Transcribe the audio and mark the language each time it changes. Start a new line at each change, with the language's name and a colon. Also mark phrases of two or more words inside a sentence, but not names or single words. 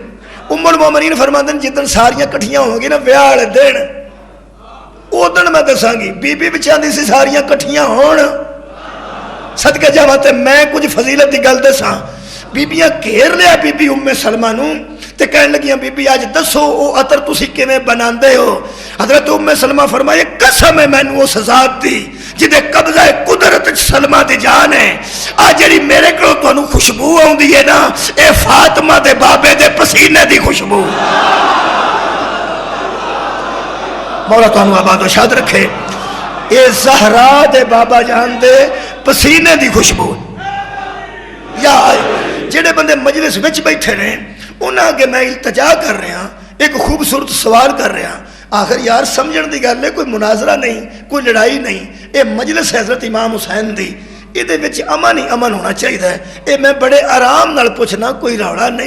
Arabic: أم المؤمنين
Punjabi: ਫਰਮਾਉਂਦੇ ਨੇ ਜਿੱਦਣ ਸਾਰੀਆਂ ਇਕੱਠੀਆਂ ਹੋਣਗੀਆਂ ਨਾ ਵਿਆਹ ਵਾਲੇ ਦਿਨ, ਉਦਣ ਮੈਂ ਦੱਸਾਂਗੀ। ਬੀਬੀ ਵੀ ਚਾਹੁੰਦੀ ਸੀ ਸਾਰੀਆਂ ਇਕੱਠੀਆਂ ਹੋਣ। ਸਦਕੇ ਜਾਵਾਂ ਤੇ ਮੈਂ ਕੁਝ ਫਜ਼ੀਲਤ ਦੀ ਗੱਲ ਦੱਸਾਂ। ਬੀਬੀਆਂ ਘੇਰ ਲਿਆ ਬੀਬੀ ਉम्मे सलमा ਨੂੰ ਤੇ ਕਹਿਣ ਲੱਗੀਆਂ ਬੀਬੀ ਅੱਜ ਦੱਸੋ ਉਹ ਅਤਰ ਤੁਸੀਂ ਕਿਵੇਂ ਬਣਾਉਂਦੇ ਹੋ? ਹਜ਼ਰਤ उम्मे सलमा फरमाए कसम है मैनू उस ज़ात दी जिहदे कब्ज़ा कुदरत सलमा दी जान है। आ जिहड़ी मेरे कोलों तुहानूं खुशबू आउंदी है ना, ये फातिमा दे बाबे दे पसीने दी खुशबू। मौला तुहानूं आबाद व शाद रखे। ये ज़हरा दे बाबा जान दे पसीने दी खुशबू। या ਜਿਹੜੇ ਬੰਦੇ ਮਜਲਿਸ ਵਿੱਚ ਬੈਠੇ ਨੇ ਉਹਨਾਂ ਅੱਗੇ ਮੈਂ ਇਲਤਜਾ ਕਰ ਰਿਹਾ, ਇੱਕ ਖੂਬਸੂਰਤ ਸਵਾਲ ਕਰ ਰਿਹਾ। ਆਖਰ ਯਾਰ ਸਮਝਣ ਦੀ ਗੱਲ ਹੈ, ਕੋਈ ਮੁਨਾਜ਼ਰਾ ਨਹੀਂ, ਕੋਈ ਲੜਾਈ ਨਹੀਂ। ਇਹ ਮਜਲਿਸ ਹਜ਼ਰਤ ਇਮਾਮ ਹੁਸੈਨ ਦੀ, ਇਹਦੇ ਵਿੱਚ ਅਮਨ ਹੀ ਅਮਨ ਹੋਣਾ ਚਾਹੀਦਾ ਹੈ। ਇਹ ਮੈਂ ਬੜੇ ਆਰਾਮ ਨਾਲ ਪੁੱਛਣਾ, ਕੋਈ ਰੌਲਾ ਨਹੀਂ।